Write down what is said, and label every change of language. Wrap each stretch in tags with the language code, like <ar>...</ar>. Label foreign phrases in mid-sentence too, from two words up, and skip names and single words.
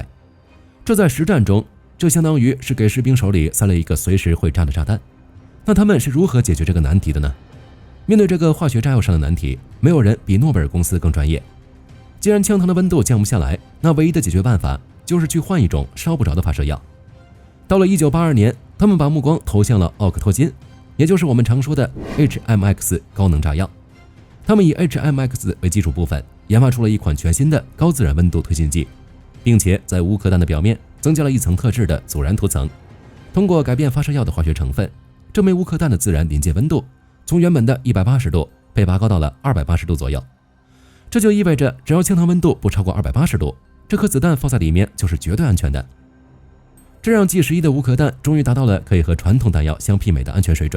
<zh>這在實戰中，這相當於是給士兵手裡塞了一個隨時會炸的炸彈。那他們是如何解決這個難題的呢？面對這個化學炸藥上的難題，沒有人比諾貝爾公司更專業。既然槍膛的溫度降不下來，那唯一的解決辦法就是去換一種燒不着的發射藥。到了1982年，他們把目光投向了奧克托金，也就是我們常說的 HMX 高能炸藥。他們以 HMX 為基礎部分，研發出了一款全新的高自然溫度推进劑，並且在无壳彈的表面增加了一層特制的阻燃涂层。通過改变發射药的化學成分， 這枚烏克彈的自然臨界溫度從原本的180度被拔高到了280度左右。這就意味着，只要槍膛溫度不超過280度，這顆子彈放在裡面就是絕對安全的。這讓 G11 的無殼彈終於達到了可以和傳統彈藥相媲美的安全水準。</zh>